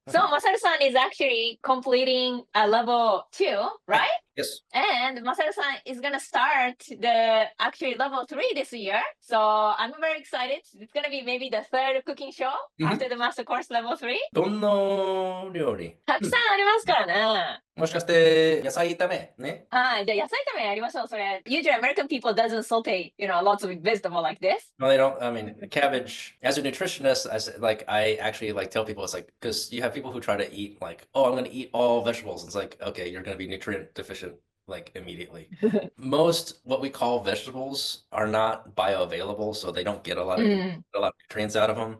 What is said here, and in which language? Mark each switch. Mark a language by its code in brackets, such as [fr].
[en] So Masaru-san is actually completing a level 2, right? Yes. And Masaru-san is gonna start the actually level 3 this year. So I'm very excited. It's gonna be maybe the third cooking show after the master course level 3. [ja] どんな料理？たくさんありますからね。もしかして野菜炒めね。はい、じゃあ野菜炒めやりましょう。 [en] それ usually American people doesn't saute, lots of vegetable like this. No, they don't. I mean, cabbage. As a nutritionist, I actually tell people it's because you have people who try to eat oh, I'm going to eat all vegetables. It's okay, you're going to be nutrient deficient immediately. Most what we call vegetables are not bioavailable, so they don't get a lot of nutrients out of them.